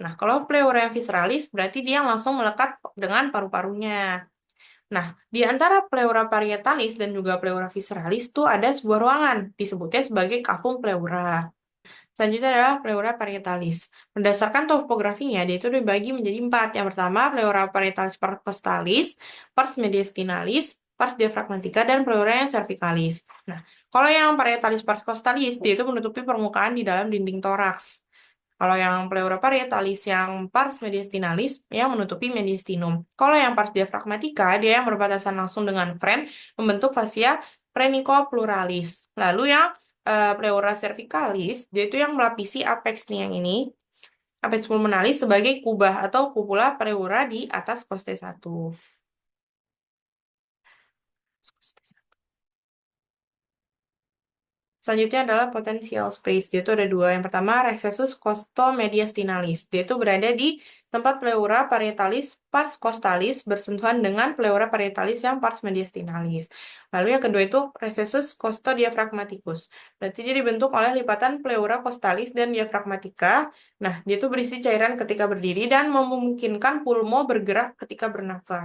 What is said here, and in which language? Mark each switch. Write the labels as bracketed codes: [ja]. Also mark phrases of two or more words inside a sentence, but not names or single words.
[id] Nah, kalau pleura yang visceralis berarti dia langsung melekat dengan paru-parunya. Nah, di antara [la] pleura parietalis [id] dan juga [la] pleura visceralis [id] tuh ada sebuah ruangan, disebutnya sebagai [la] cavum pleura. [id] Selanjutnya adalah [la] pleura parietalis. [id] Berdasarkan topografinya, dia itu dibagi menjadi 4. Yang pertama, [la] pleura parietalis pars costalis, pars mediastinalis, pars diafragmatica, [id] dan pleura yang cervicalis. Nah, kalau yang [la] parietalis pars costalis, [id] dia itu menutupi permukaan di dalam dinding toraks. Kalau yang [la] pleura parietalis [id] yang [la] pars mediastinalis [id] yang menutupi mediastinum. Kalau yang [la] pars diafragmatica [id] dia yang berbatasan langsung dengan frame membentuk [la] fascia phrenicopleuralis. [id] Lalu yang pleura cervicalis dia itu yang melapisi apex nih yang ini. [la] Apex pulmonalis [id] sebagai kubah atau kupula pleura di atas coste 1. Selanjutnya adalah [en] potential space. [id] Dia itu ada dua. Yang pertama, [la] recessus costomediastinalis. [id] Dia itu berada di tempat [la] pleura parietalis pars costalis [id] bersentuhan dengan [la] pleura parietalis [id] yang [la] pars mediastinalis. [id] Lalu yang kedua itu [la] recessus costodiaphragmaticus. [id] Berarti dia dibentuk oleh lipatan pleura costalis dan diafragmatica. Nah, dia itu berisi cairan ketika berdiri dan memungkinkan pulmo bergerak ketika bernafas.